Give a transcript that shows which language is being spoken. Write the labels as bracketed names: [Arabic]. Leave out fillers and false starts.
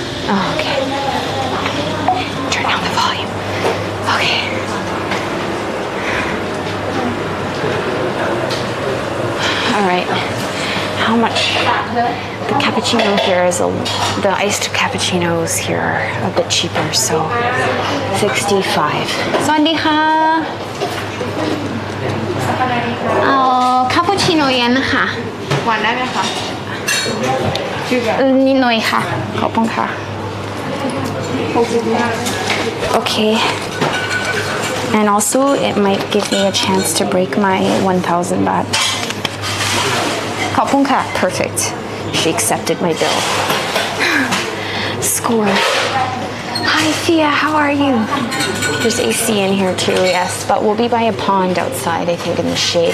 [English] Oh, okay. Turn down the volume. Okay. All right. How much? The cappuccino here is the iced cappuccinos here are a bit cheaper, so 65. [Thai] สวัสดีค่ะเอาคาปูชิโน่เย็นค่ะหวานได้ไหมคะนิดหน่อยค่ะขอบคุณค่ะ Okay. [English] And also it might give me a chance to break my 1,000 baht. Kapunka. Perfect. She accepted my bill. Score. Hi, Thea. How are you? There's AC in here too, yes. But we'll be by a pond outside, I think, in the shade.